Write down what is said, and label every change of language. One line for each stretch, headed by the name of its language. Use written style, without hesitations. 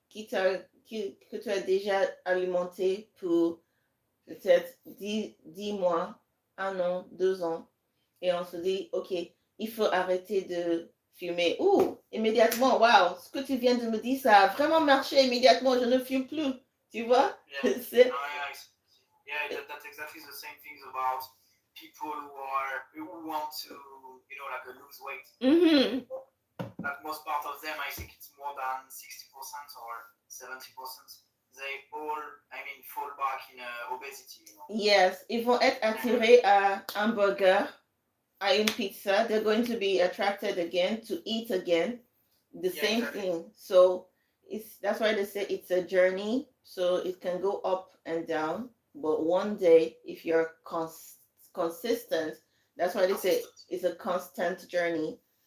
French: que tu as déjà alimentée pour peut-être 10 mois, 1 an, 2 ans. Et on se dit, OK, il faut arrêter de fumer. Ou, immédiatement, wow, ce que tu viens de me dire, ça a vraiment marché immédiatement, je ne fume plus. Tu vois?
English: Yeah.
French: C'est...
English: Oh, yeah, yeah, that's exactly the same things about people who want to, like lose weight. Mhm. Like most part of them, I think it's more than 60% or 70%. They all, fall back in obesity.
French: Yes, ils vont être attirés à un burger, à une pizza.
English: They're going to be attracted again to eat again. The Yeah, same exactly. thing. So that's why they say it's a journey. So it can go up and down. But one day, if you're consistent, that's why they say it's a constant journey.